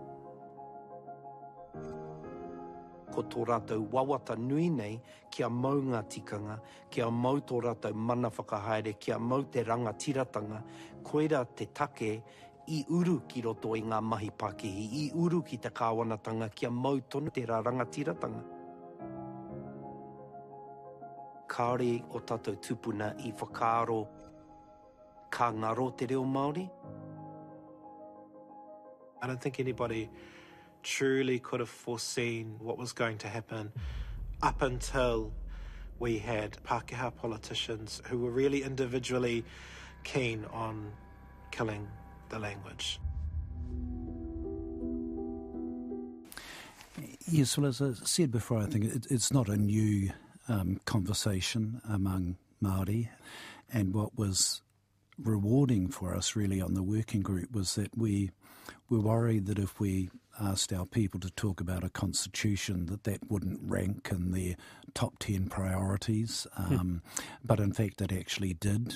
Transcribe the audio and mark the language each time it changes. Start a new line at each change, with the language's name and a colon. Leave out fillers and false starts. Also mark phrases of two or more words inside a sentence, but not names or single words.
Māori: Ko tō rātou wawata nui nei kia mau ngā tikanga, kia mau tō rātou mana whakahaere, kia mau te rangatiratanga, koera te take I uru ki roto I ngā mahi Pākehī, I uru ki te kāwanatanga, kia mau tonu te rangatiratanga. Kāore o tātou tupuna I whakaaro ka ngaro te reo Māori.
English: I don't think anybody truly could have foreseen what was going to happen up until we had Pākehā politicians who were really individually keen on killing the language. Yes, well, as I said before, I think it's not a new conversation among Māori, and what was rewarding for us really on the working group was that we were worried that if we asked our people to talk about a constitution that wouldn't rank in their top 10 priorities, but in fact it actually did.